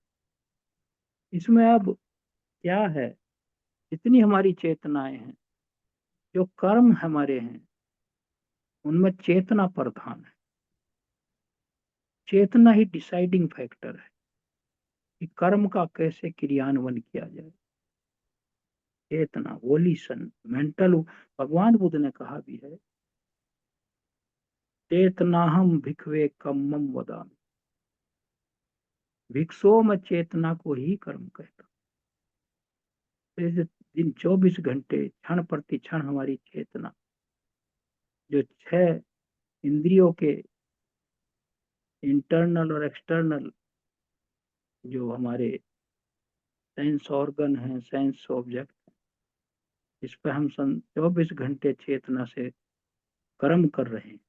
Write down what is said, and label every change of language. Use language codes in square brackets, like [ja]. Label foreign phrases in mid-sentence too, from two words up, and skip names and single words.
[hi] इसमें अब क्या है, जितनी हमारी चेतनाएं हैं, जो कर्म हमारे हैं, उनमें चेतना प्रधान है। चेतना ही [en] deciding factor [hi] है कि कर्म का कैसे क्रियान्वयन किया जाए। [en] चेतना, volition, mental. [hi] भगवान बुद्ध ने कहा भी है, [pi] चेतनाहम भिक्खवे कम्मम वदामि। [hi] भिक्षुओं में चेतना को ही कर्म कहता। तो दिन 24 घंटे क्षण प्रति क्षण हमारी चेतना, जो 6 इंद्रियों के इंटरनल और एक्सटर्नल, जो हमारे [en] sense organ [hi] है, [en] sense object, [hi] इस पर हम 24 घंटे चेतना से कर्म कर रहे हैं।